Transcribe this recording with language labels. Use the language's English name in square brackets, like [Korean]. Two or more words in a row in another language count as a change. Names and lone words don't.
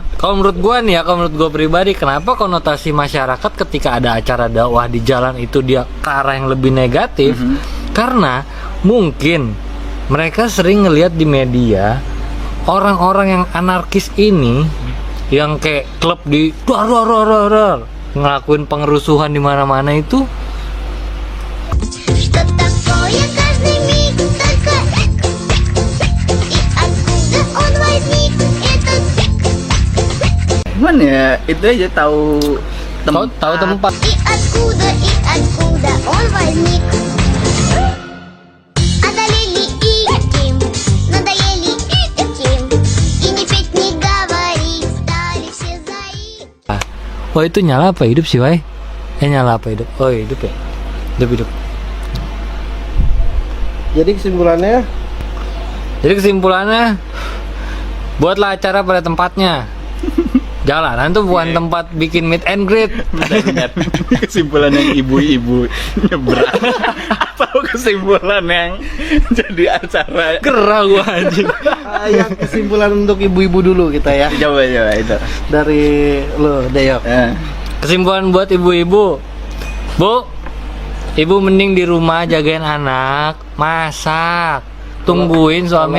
[Indonesian] Kalau menurut gua nih ya, kalau menurut gua pribadi, kenapa konotasi masyarakat ketika ada acara dakwah di jalan itu dia ke arah yang lebih negatif? Karena mungkin mereka sering ngelihat di media orang-orang yang anarkis ini yang kayak klub di ngelakuin pengerusuhan di mana-mana itu [Russian] Что такое каждый миг, только и откуда он возник, этот [Indonesian] Cuman ya itu aja tahu tahu tempat. [Russian] и откуда он возник. Одолели этим, надоели этим, и не петь, не говорить, стали все заиками. [Indonesian] Oh itu nyala apa hidup sih, Wai? Nyala apa hidup? Oh hidup ya? Hidup. Jadi kesimpulannya Jadi kesimpulannya, buatlah acara pada tempatnya. Jalanan tuh bukan tempat bikin [English] meet and greet. [Indonesian] Benar. Kesimpulan yang ibu-ibu nyebrang atau kesimpulan yang jadi acara. Gerah gua anjing. yang kesimpulan untuk ibu-ibu dulu kita ya. Coba itu. Dari lo, Deyok. Kesimpulan buat ibu-ibu, Bu, ibu mending di rumah jagain anak, masak, tungguin suami.